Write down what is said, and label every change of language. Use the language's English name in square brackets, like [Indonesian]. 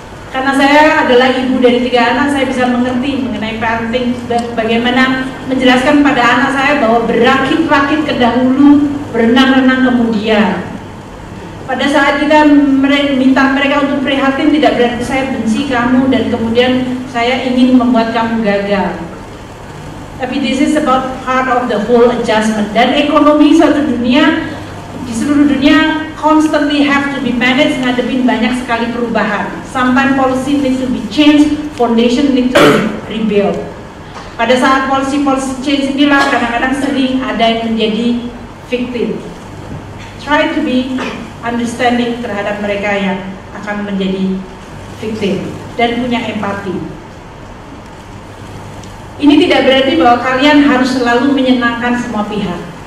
[Indonesian] Karena saya adalah ibu dari 3 anak, saya bisa mengerti mengenai parenting, bagaimana menjelaskan pada anak saya bahwa berakit-rakit ke dahulu, berenang-renang kemudian. Pada saat kita minta mereka untuk prihatin, tidak berarti saya benci kamu dan kemudian saya ingin membuat kamu gagal. Tapi [English] this is about part of the whole adjustment. [Indonesian] Dan ekonomi suatu dunia, di seluruh dunia [English] constantly have to be managed, [Indonesian] ngadepin banyak sekali perubahan. [English] Sometimes policy needs to be changed, foundation needs to be rebuilt. [Indonesian] Pada saat policy change inilah kadang-kadang sering ada yang menjadi victim. [English] Try to be understanding [Indonesian] terhadap mereka yang akan menjadi victim dan punya empati. Ini tidak berarti bahwa kalian harus selalu menyenangkan semua pihak.